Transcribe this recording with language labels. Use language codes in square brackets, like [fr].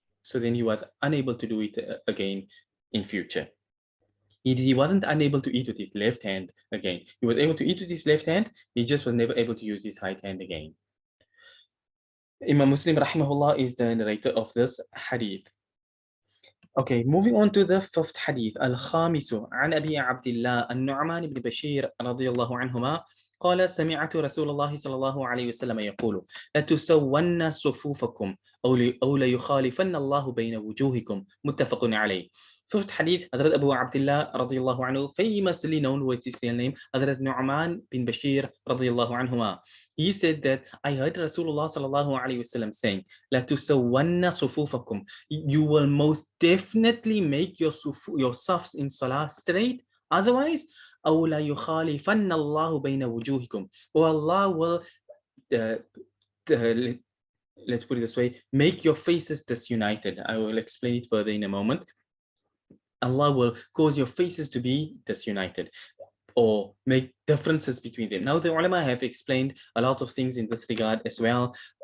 [en] So then he was unable to do it again in future. He wasn't unable to eat with his left hand again. He was able to eat with his left hand. He just was never able to use his right hand again. Imam Muslim rahimahullah is the narrator of this hadith. Okay, moving on to the fifth hadith. [ar] Al-Khamisu an Abi Abdullah an-Nu'man ibn Bashir radiyallahu anhuma قال سمعت رسول الله صلى الله عليه وسلم يقول لتسون صفوفكم أو ليخالفن الله بين وجوهكم متفق عليه. [en] Fifth hadith, Hadrat Abu Abdullah radiyallahu anhu, famously known with his real name, Hadrat Nu'man bin Bashir radiyallahu anhuma. He said that I heard Rasulullah sallallahu alayhi wasallam saying, [ar] "La tusawwanna sufufakum." [en] You will most definitely make your safs in salah straight. [ar] Otherwise, أو لا يخالفن الله بين وجوهكم. [en] Or Allah will, let's put it this way, make your faces disunited. I will explain it further in a moment. Allah will cause your faces to be disunited or make differences between them. Now, the ulama have explained a lot of things in this regard as well.